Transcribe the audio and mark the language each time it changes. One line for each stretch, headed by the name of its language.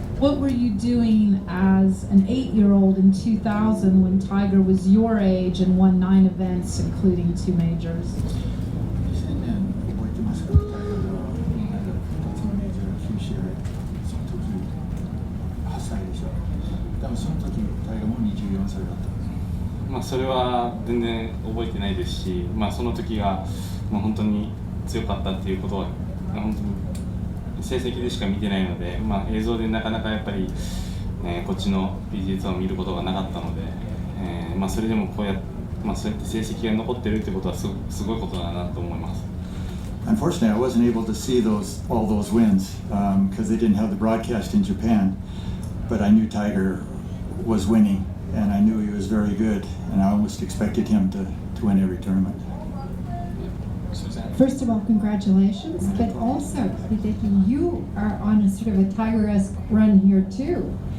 English: What were you doing as an 8-year-old in 2000 when Tiger was your age and won 9 events, including 2 majors?
Japanese: 2000年覚えてますか？タイガーが2つのメジャー9試合、その時8歳でしょ。多分その時タイガーも24歳だった。それは全然覚えてないですし、その時がもう本当に強かったっていうことは本当に成績でしか見てないので、映像でなかなかやっぱり、こっちの PGA ツアーを見ることがなかったので、それでもそうやって成績が残ってるってことはすごいことだなと思います。
English: Unfortunately, I wasn't able to see all those wins because they didn't have the broadcast in Japan. But I knew Tiger was winning, and I knew he was very good, and I almost expected him to win every tournament. First of all, congratulations, but also, Hideki, you are on a sort of a Tiger-esque run here too.